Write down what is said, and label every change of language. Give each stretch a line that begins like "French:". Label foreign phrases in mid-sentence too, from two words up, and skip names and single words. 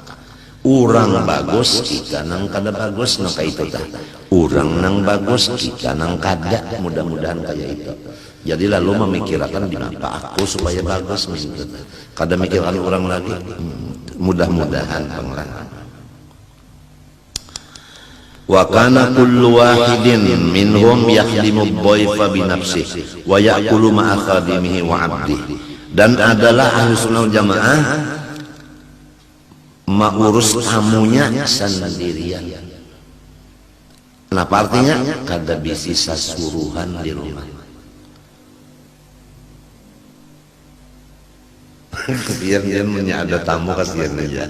Banjar: Urang bagus kita nang kada bagus nang kayak itu tah. Urang nang bagus kita nang kada, mudah-mudahan kayak itu. Jadi lalu memikirkan kenapa aku supaya bagus gitu. Kada mikirkan orang lagi. Mudah-mudahan pengalaman.
Arabic: وكان كل واحد منهم يخدم ضيفه بنفسه ويأكل مع خادمه وعبده.
Indonesian: Dan adalah
Arabic: أهل السنة والجماعة
Indonesian: mengurus tamunya sendirian.
Banjar: Kenapa artinya? Kada bisi sasuruhan di rumah. Biar dia ada tamu kasihan aja.